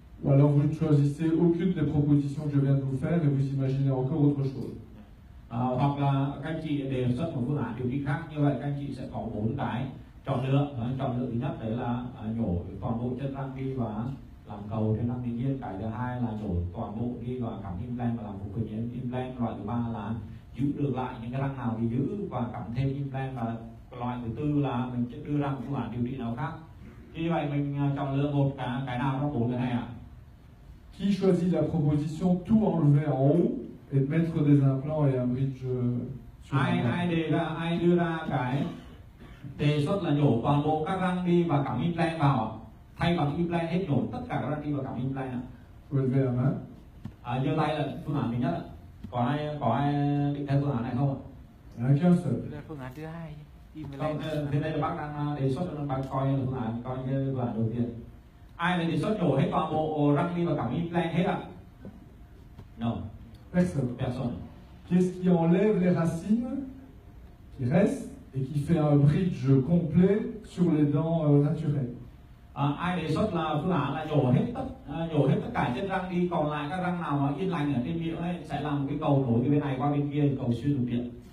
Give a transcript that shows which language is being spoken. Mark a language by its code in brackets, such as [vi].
[fr] Ou alors vous ne choisissez aucune des propositions que je viens de vous faire et vous imaginez encore autre chose. [vi] Hoặc là các anh chị đề xuất một phương án điều trị khác, như vậy các anh chị sẽ có 4 cái chọn lựa. Chọn lựa thứ nhất đấy là nhổ toàn bộ chân răng đi và làm cầu trên răng tự nhiên. Cái thứ hai là nhổ toàn bộ đi và cắm implant và làm phục hình implant. Loại thứ ba là giữ được lại những cái răng nào thì giữ và cắm thêm implant. Và loại thứ tư là mình sẽ đưa ra một phương án điều trị nào khác. Như vậy mình chọn lựa một cái nào trong 4 cái này ạ? [fr] Qui choisit la proposition tout enlever en haut et de mettre des implants et un bridge sur implant? [vi] Ai đưa ra cái đề xuất là nhổ toàn bộ các răng đi và cắm implant vào, thay bằng implant hết, nhổ tất cả các răng đi và cắm implant ạ? [fr] Vous levez la main. [vi] Giơ tay là phương án thứ nhất ạ. Có ai định theo phương án này không ạ? [fr] Il n'y en a qu'un seul. [vi] Đây là phương án thứ hai. Không, thế đây là bác đang đề xuất, bác coi là phương án đầu tiên. Ai là đề xuất nhổ hết toàn bộ răng đi và cắm implant hết ạ? [en] No. [fr] Personne. Personne. Qu'est-ce qui enlève les racines qui restent et qui fait un bridge complet sur les dents naturelles? [vi] Ai đề xuất là phương án là nhổ hết tất cả chân răng đi, còn lại các răng nào mà yên lành ở trên miệng ấy sẽ làm một cái cầu nối từ bên này qua bên kia, cầu xuyên dục miệng.